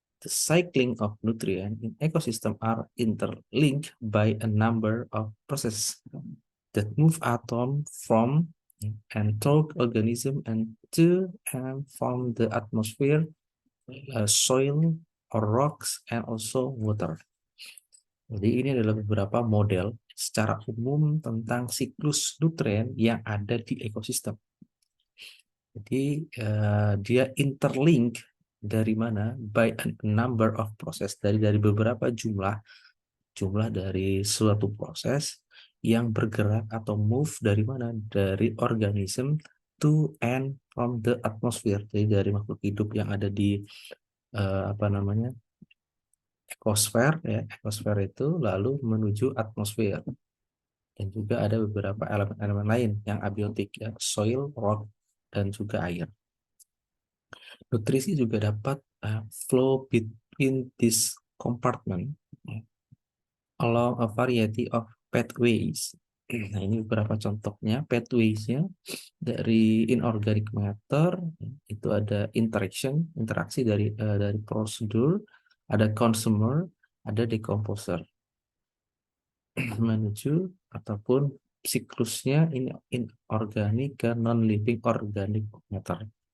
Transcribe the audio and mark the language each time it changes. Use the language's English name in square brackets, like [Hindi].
[English] The cycling of nutrient in ecosystem are interlinked by a number of processes that move atom from and through organism and to and from the atmosphere, soil or rocks, and also water. [Indonesian] Jadi ini adalah beberapa model secara umum tentang siklus nutrien yang ada di ekosistem. Jadi dia interlink dari mana? [English] By a number of process, [Indonesian] dari beberapa jumlah dari suatu proses yang bergerak atau move dari mana? Dari [English] organism to and from the atmosphere. [Indonesian] Jadi dari makhluk hidup yang ada di apa namanya? Ekosfer, ya. Ekosfer itu lalu menuju atmosfer. Dan juga ada beberapa elemen-elemen lain yang abiotik, ya, soil, rock, dan juga air. Nutrisi juga dapat [English] flow between this compartment, ya, along a variety of pathways. [Indonesian] Nah, ini beberapa contohnya pathways-nya dari inorganic matter, itu ada interaksi dari prosedur, ada consumer, ada decomposer menuju ataupun siklusnya ini inorganik ke non-living organic matter.